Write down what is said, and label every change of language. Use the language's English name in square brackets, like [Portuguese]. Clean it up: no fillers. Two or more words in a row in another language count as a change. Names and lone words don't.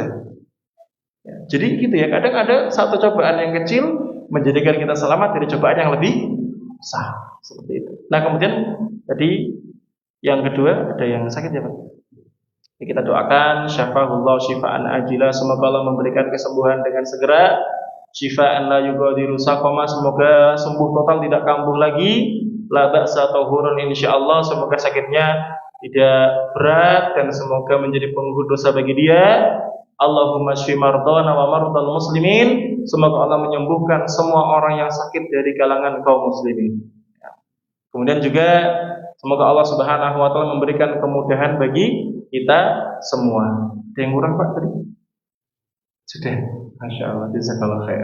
[Indonesian] Ya, jadi gitu ya, kadang ada satu cobaan yang kecil menjadikan kita selamat dari cobaan yang lebih besar, seperti itu. Nah kemudian tadi yang kedua ada yang sakit ya Pak. Ya, kita doakan [Arabic] شفاه الله شفاء عاجلا, [Indonesian] semoga Allah memberikan kesembuhan dengan segera. [Arabic] شفاء لا يغادر سقما, [Indonesian] semoga sembuh total, tidak kambuh lagi. [Arabic] لا بأس طهور إن شاء الله, [Indonesian] semoga sakitnya tidak berat dan semoga menjadi penggugur dosa bagi dia. [Arabic] اللهم اشف مرضانا ومرضى المسلمين, [Indonesian] semoga Allah menyembuhkan semua orang yang sakit dari kalangan kaum muslimin. Kemudian juga semoga Allah [Arabic] سبحانه وتعالى [Indonesian] memberikan kemudahan bagi kita semua. Ada yang kurang Pak tadi? Sudah. [Arabic] ما شاء الله، جزاك الله خير.